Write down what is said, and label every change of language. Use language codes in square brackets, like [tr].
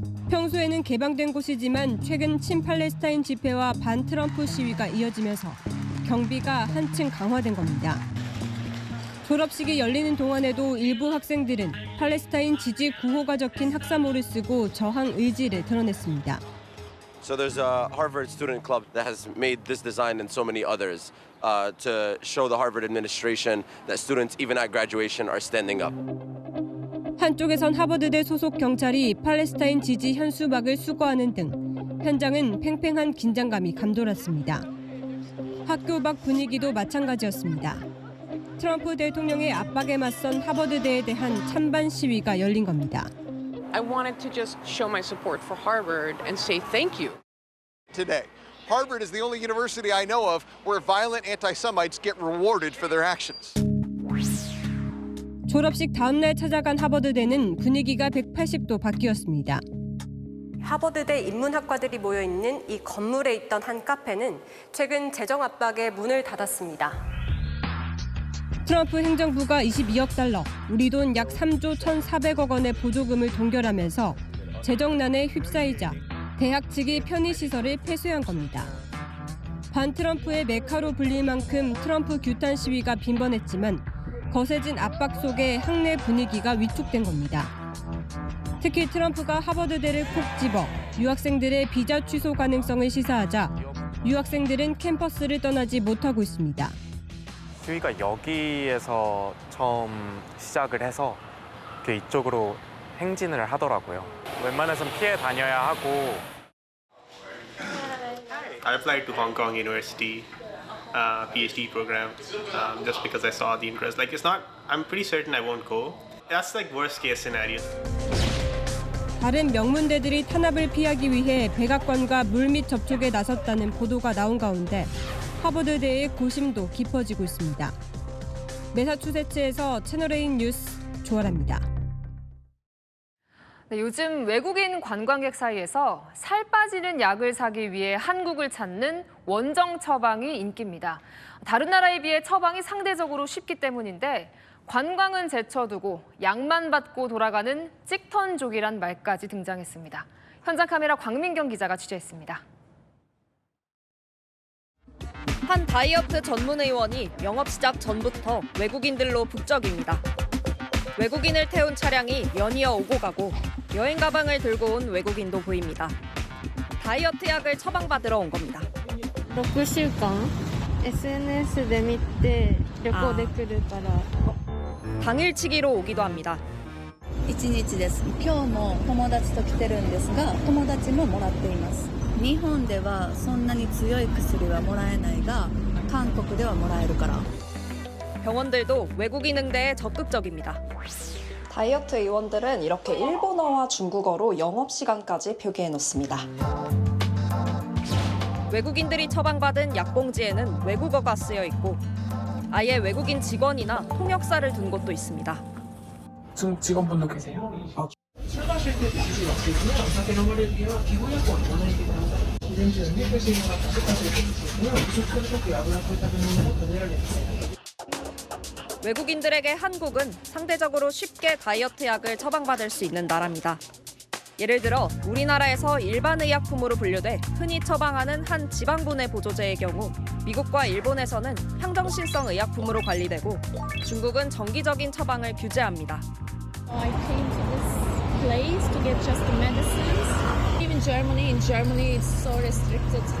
[ko] 평소에는 개방된 곳이지만 최근 친팔레스타인 집회와 반트럼프 시위가 이어지면서 경비가 한층 강화된 겁니다. 졸업식이 열리는 동안에도 일부 학생들은 팔레스타인 지지 구호가 적힌 학사모를 쓰고 저항 의지를 드러냈습니다. [en] So there's a Harvard student club that has made this design and so many others to show the Harvard administration that students even at graduation are standing up. [ko] 한쪽에선 하버드대 소속 경찰이 팔레스타인 지지 현수막을 수거하는 등 현장은 팽팽한 긴장감이 감돌았습니다. 학교 밖 분위기도 마찬가지였습니다. 트럼프 대통령의 압박에 맞선 하버드대에 대한 찬반 시위가 열린 겁니다. [en] I wanted to just show my support for Harvard and say thank you. Today, Harvard is the only university I know of where violent anti-Semites get rewarded for their actions. [ko] 졸업식 다음 날 찾아간 하버드대는 분위기가 180도 바뀌었습니다. 하버드대 인문학과들이 모여 있는 이 건물에 있던 한 카페는 최근 재정 압박에 문을 닫았습니다. 트럼프 행정부가 22억 달러, 우리 돈 약 3조 1,400억 원의 보조금을 동결하면서 재정난에 휩싸이자 대학 측이 편의시설을 폐쇄한 겁니다. 반트럼프의 메카로 불릴 만큼 트럼프 규탄 시위가 빈번했지만 거세진 압박 속에 학내 분위기가 위축된 겁니다. 특히 트럼프가 하버드대를 콕 집어 유학생들의 비자 취소 가능성을 시사하자 유학생들은 캠퍼스를 떠나지 못하고 있습니다. 시위가 여기에서 처음 시작을 해서 이쪽으로 행진을 하더라고요. 웬만해선 피해 다녀야 하고. [en] I applied to Hong Kong University PhD program just because I saw the interest. Like it's not. I'm pretty certain I won't go. That's like worst case scenario. [ko] 다른 명문대들이 탄압을 피하기 위해 백악관과 물밑 접촉에 나섰다는 보도가 나온 가운데 하버드대의 고심도 깊어지고 있습니다. 매사추세츠에서 채널A 뉴스 조아라입니다. 네, 요즘 외국인 관광객 사이에서 살 빠지는 약을 사기 위해 한국을 찾는 원정 처방이 인기입니다. 다른 나라에 비해 처방이 상대적으로 쉽기 때문인데 관광은 제쳐두고 약만 받고 돌아가는 찍턴족이란 말까지 등장했습니다. 현장 카메라 광민경 기자가 취재했습니다. 한 다이어트 전문 의원이 영업 시작 전부터 외국인들로 북적입니다. 외국인을 태운 차량이 연이어 오고 가고 여행 가방을 들고 온 외국인도 보입니다. 다이어트 약을 처방받으러 온 겁니다. [ja] 6週間 SNS で見て旅行で来るから [ko] 당일치기로 오기도 합니다. [ja] 1日です。今日も友達と来てるんですが、友達ももらっています。日本ではそんなに強い薬はもらえないが、韓国ではもらえるから。 [ko] 병원들도 외국인 응대에 적극적입니다. 다이어트 의원들은 이렇게 일본어와 중국어로 영업시간까지 표기해 놓습니다. 외국인들이 처방받은 약봉지에는 외국어가 쓰여 있고 아예 외국인 직원이나 통역사를 둔 곳도 있습니다. 무슨 직원분도 계세요? 출가하실 때 드시지 마시고요. 어차피 넘어리기와 기본약관 원하시기 바랍니다. 이런 중에 회식이나 다시까지 해주시고요. 무슨 크게 약을 하고 있다는 건 변해야 됩니다. 외국인들에게 한국은 상대적으로 쉽게 다이어트 약을 처방받을 수 있는 나라입니다. 예를 들어 우리나라에서 일반 의약품으로 분류돼 흔히 처방하는 한 지방분해 보조제의 경우 미국과 일본에서는 향정신성 의약품으로 관리되고 중국은 정기적인 처방을 규제합니다. [en] I came to this place to get just the medicines. Even in Germany it's so restricted.